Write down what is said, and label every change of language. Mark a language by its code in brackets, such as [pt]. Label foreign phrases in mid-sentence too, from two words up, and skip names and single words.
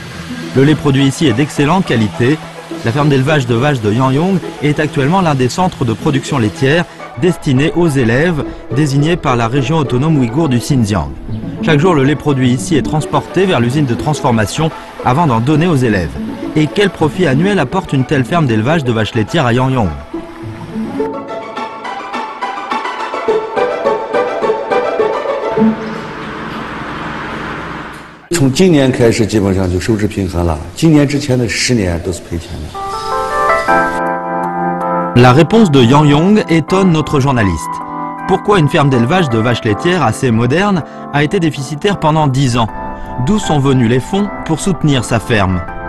[fr] Le lait produit ici est d'excellente qualité. La ferme d'élevage de vaches de Yang Yong est actuellement l'un des centres de production laitière destinés aux élèves désignés par la région autonome ouïghour du Xinjiang. Chaque jour, le lait produit ici est transporté vers l'usine de transformation avant d'en donner aux élèves. Et quel profit annuel apporte une telle ferme d'élevage de vaches laitières à Yang Yong? [zh] 从今年开始，基本上就收支平衡了。今年之前的10年都是赔钱的。 [fr] La réponse de Yang Yong étonne notre journaliste. Pourquoi une ferme d'élevage de vaches laitières assez moderne a été déficitaire pendant 10 ans? D'où sont venus les fonds pour soutenir sa ferme?